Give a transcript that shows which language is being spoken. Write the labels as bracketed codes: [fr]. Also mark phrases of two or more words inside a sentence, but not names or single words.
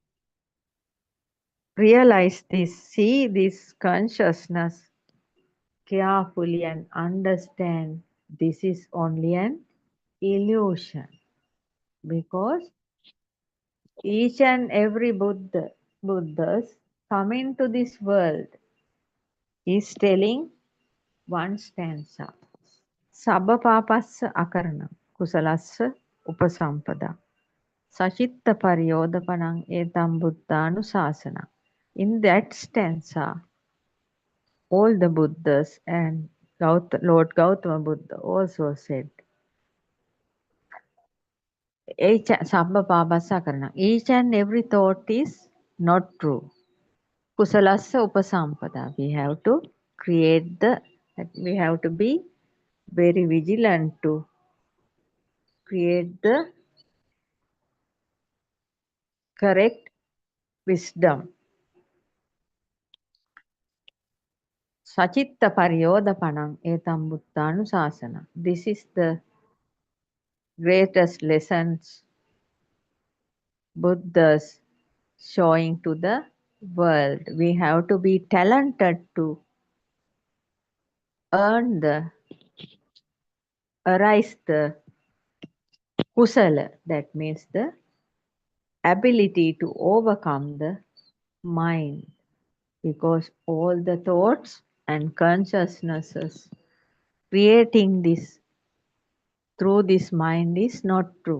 [en] to realize this, see this consciousness carefully and understand this is only an illusion, because each and every Buddhas coming to this world is telling one stanza. [pi] Sabba papassa akaranam kusalassa upasampada sachitta paryodapanam etam buddhanusasana. [en] In that stanza, all the Buddhas and Lord Gautama Buddha also said, [pi] Sabba papassa akaranam. [en] Each and every thought is not true. [pi] Kusalassa upasampada. [en] We have to we have to be very vigilant to create the correct wisdom. [pi] Sachitta paryodapanam etam buddhanusasana. [en] This is the greatest lessons Buddhas showing to the world. We have to be talented to arise the kusala, that means the ability to overcome the mind, because all the thoughts and consciousnesses creating this through this mind is not true.